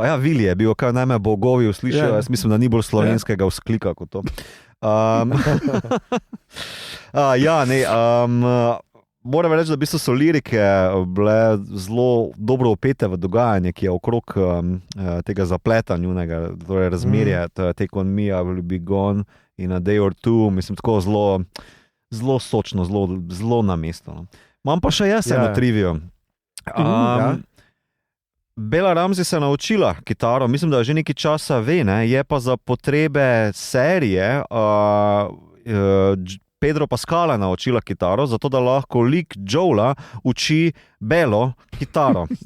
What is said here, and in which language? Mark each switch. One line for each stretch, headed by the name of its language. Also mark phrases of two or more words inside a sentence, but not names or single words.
Slovenian: Ja, Vili je bil, kaj najme bogovi uslišajo, jaz mislim, da ni bolj slovenskega vzklika kot to. Moram reči, da v bistvu so lirike bile zelo dobro upete v dogajanje, ki je okrog tega zapletanja njunega, torej razmerje,
English: Take on me, I will be gone in a day or two,
Slovenian: mislim, tako zelo sočno, zelo na mesto. No. Imam pa še jaz eno trivijo. Bella Ramsey se je naučila kitaro, mislim, da že nekaj časa ve, ne? Je pa za potrebe serije Pedro Pascala naučila kitaro, zato da lahko lik Joela uči Bello kitaro.